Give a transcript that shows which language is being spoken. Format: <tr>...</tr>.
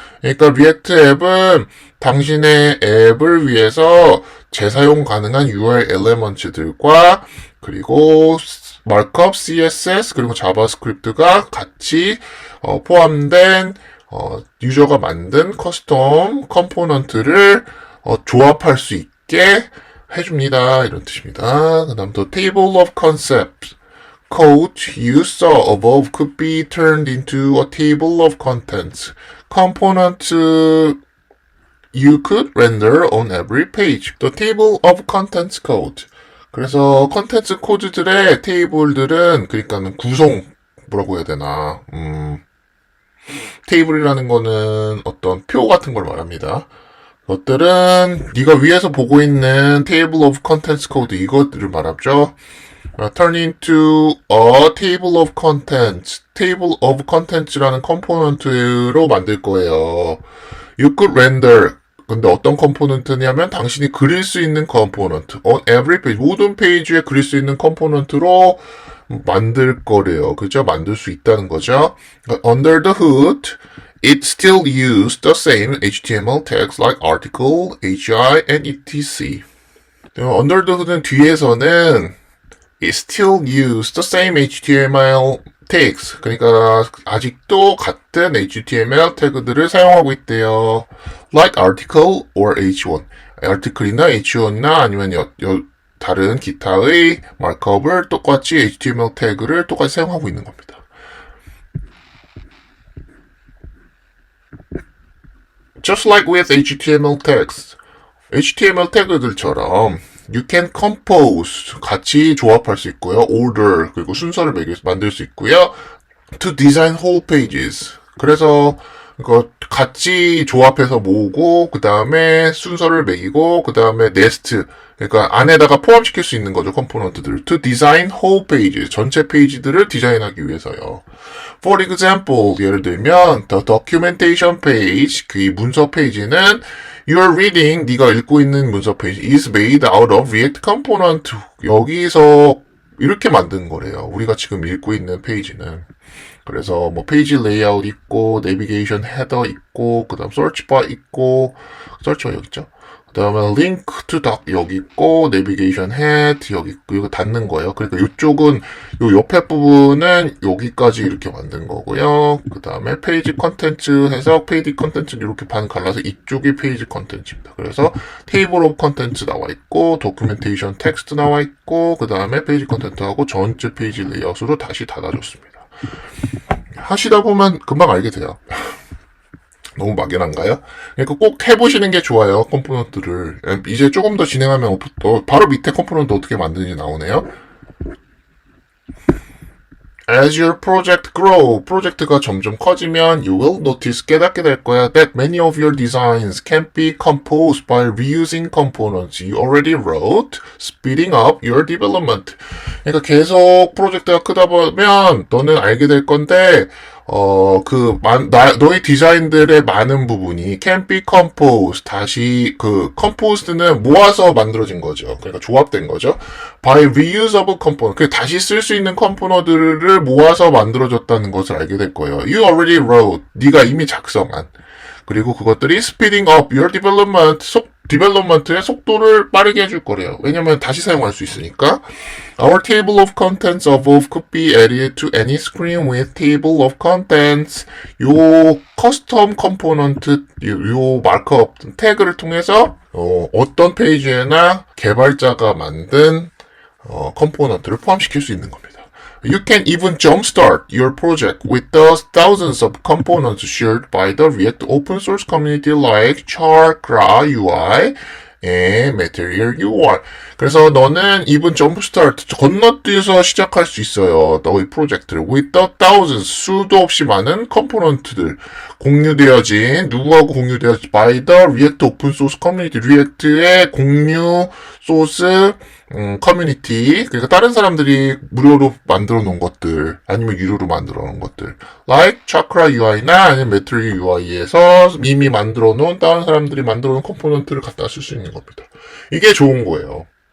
<ko>그러니까 리액트 앱은 당신의 앱을 위해서 재사용 가능한 UI 엘리먼트들과 그리고 마크업, CSS, 그리고 자바스크립트가 같이 포함된 유저가 만든 커스텀 컴포넌트를 조합할 수 있게 해줍니다. 이런 뜻입니다. 그 다음 또</ko> <en>table of concepts. Code you saw above could be turned into a table of contents. Component you could render on every page. The table of contents code.</en> <ko>그래서 컨텐츠 코드들의 테이블들은 그러니까는 구성 뭐라고 해야 되나? 테이블이라는 거는 어떤 표 같은 걸 말합니다. 것들은 네가 위에서 보고 있는</ko> <en>table of contents code</en> <ko>이것들을 말하죠.</ko> <en>turn into a table of contents.</en> <ko>table of contents라는 컴포넌트로 만들 거예요.</ko> <en>You could render.</en> <ko>근데 어떤 컴포넌트냐면 당신이 그릴 수 있는 컴포넌트.</ko> <en>on every page.</en> <ko>모든 페이지에 그릴 수 있는 컴포넌트로 만들 거래요. 그죠? 만들 수 있다는 거죠.</ko> <en>Under the hood, it still uses the same HTML tags like article, HI, and etc. Under the hood는</en> <ko>뒤에서는</ko> <en>it still uses the same HTML tags.</en> <ko>그러니까 아직도 같은 HTML 태그들을 사용하고 있대요.</ko> <en>Like article or H1.</en> <ko>article이나 H1이나 아니면 다른 기타의 마크업을 똑같이 HTML 태그를 똑같이 사용하고 있는 겁니다.</ko> <en>Just like with HTML tags.</en> <ko>HTML 태그들처럼</ko> <en>You can compose</en> <ko>같이 조합할 수 있고요. order 그리고 순서를 만들 수 있고요.</ko> <en>To design whole pages.</en> <ko>그래서 이거 같이 조합해서 모으고 그 다음에 순서를 매기고 그 다음에 네스트 그러니까 안에다가 포함시킬 수 있는 거죠. 컴포넌트들을.</ko> <en>To design whole pages.</en> <ko>전체 페이지들을 디자인하기 위해서요.</ko> <en>For example,</en> <ko>예를 들면</ko> <en>the documentation page,</en> <ko>그 문서 페이지는</ko> <en>You're reading,</en> <ko>네가 읽고 있는 문서 페이지</ko> <en>is made out of React component.</en> <ko>여기서 이렇게 만든 거래요. 우리가 지금 읽고 있는 페이지는. 그래서 뭐 페이지 레이아웃 있고, 내비게이션 헤더 있고, 그 다음 서치바 있고, 서치바 여기 있죠. 그 다음에 link to doc 여기 있고, 내비게이션 헤드 여기 있고, 이거 닫는 거예요. 그러니까 이쪽은, 요 옆에 부분은 여기까지 이렇게 만든 거고요. 그 다음에 페이지 컨텐츠 해서 페이지 컨텐츠를 이렇게 반 갈라서 이쪽이 페이지 컨텐츠입니다. 그래서 테이블 오브 컨텐츠 나와 있고, 도큐멘테이션 텍스트 나와 있고, 그 다음에 페이지 컨텐츠하고 전체 페이지 레이아웃으로 다시 닫아줬습니다. 하시다 보면 금방 알게 돼요. 너무 막연한가요? 그러니까 꼭 해보시는 게 좋아요. 컴포넌트를. 이제 조금 더 진행하면 바로 밑에 컴포넌트 어떻게 만드는지 나오네요.</ko> <en>As your project grow,</en> <ko>프로젝트가 점점 커지면</ko> <en>you will notice,</en> <ko>깨닫게 될 거야</ko> <en>that many of your designs can be composed by reusing components you already wrote, speeding up your development.</en> <ko>그러니까 계속 프로젝트가 크다 보면 너는 알게 될 건데 너의 디자인들의 많은 부분이</ko> <en>can be composed,</en> <ko>다시 composed는 모아서 만들어진 거죠. 그러니까 조합된 거죠.</ko> <en>by reusable component,</en> <ko>다시 쓸 수 있는 컴포너들을 모아서 만들어졌다는 것을 알게 될 거예요.</ko> <en>You already wrote,</en> <ko>네가 이미 작성한. 그리고 그것들이</ko> <en>speeding up your development</en> <ko>의 속도를 빠르게 해줄 거래요. 왜냐면 다시 사용할 수 있으니까.</ko> <en>Our table of contents above could be added to any screen with table of contents.</en> <ko>요 커스텀 컴포넌트, 요 마크업 태그를 통해서 어떤 페이지에나 개발자가 만든 컴포넌트를 포함시킬 수 있는 겁니다.</ko> <en>You can even jumpstart your project with the thousands of components shared by the React open source community like Chakra UI and Material UI.</en> <ko>그래서 너는</ko> <en>even jumpstart,</en> <ko>건너뛰어서 시작할 수 있어요. 너의 프로젝트를</ko> <en>with the thousands,</en> <ko>수도 없이 많은 컴포넌트들 공유되어진, 누구하고 공유되어진</ko> <en>by the React open source community,</en> <ko>React의 공유 소스 커뮤니티, 그러니까 다른 사람들이 무료로 만들어 놓은 것들, 아니면 유료로 만들어 놓은 것들, like Chakra UI나 아니면 Material UI에서 이미 만들어 놓은, 다른 사람들이 만들어 놓은 컴포넌트를 갖다 쓸 수 있는 겁니다. 이게 좋은 거예요.</ko>